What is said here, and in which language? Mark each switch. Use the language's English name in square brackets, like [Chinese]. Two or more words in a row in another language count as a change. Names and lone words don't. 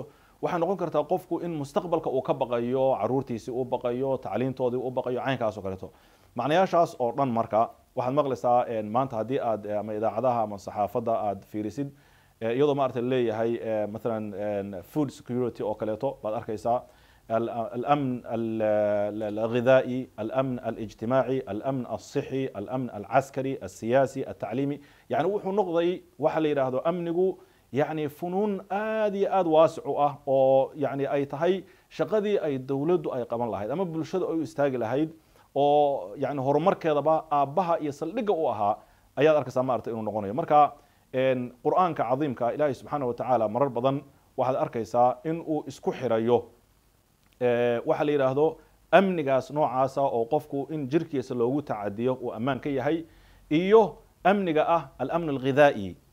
[Somali] waxay noqon kartaa qofku in mustaqbalka uu ka baqayo, caruurtiisii uu baqayo, tacliintoodii uu baqayo, caynkaas oo kaleeto. macnayaashaas oo dhan marka waxaad maqlaysaa maanta haddii aad ama idaacadaha ama saxaafadda aad fiirisid iyadoo maarata leeyahay مثلا [English] food security [Somali] oo kaleeto baad arkaysaa [Arabic] الأمن الغذائي، الأمن الاجتماعي، الأمن الصحي، الأمن العسكري، السياسي، التعليمي. يعني وحو نقضي [Somali] waxa la yiraahdo amnigu [Arabic] يعني فنون [Somali] aad waasic ah oo يعني ay tahay shaqadii ay dawladdu ay qaban lahayd ama bulshada ay u istaagi lahayd oo يعني horumarkeedaba aabaha iyo saldhiga u ahaa ayaad arkaysaa maarta inuu noqonayo. marka quraanka cadiimka ilaahay [Arabic] سبحانه وتعالى [Somali] marar badan waxaad arkaysaa in uu isku xirayo waxa la yiraahdo amnigaas noocaasa oo qofku in jirkiisa loogu tacadiyo uu ammaan ka yahay iyo amniga ah [Arabic] الأمن الغذائي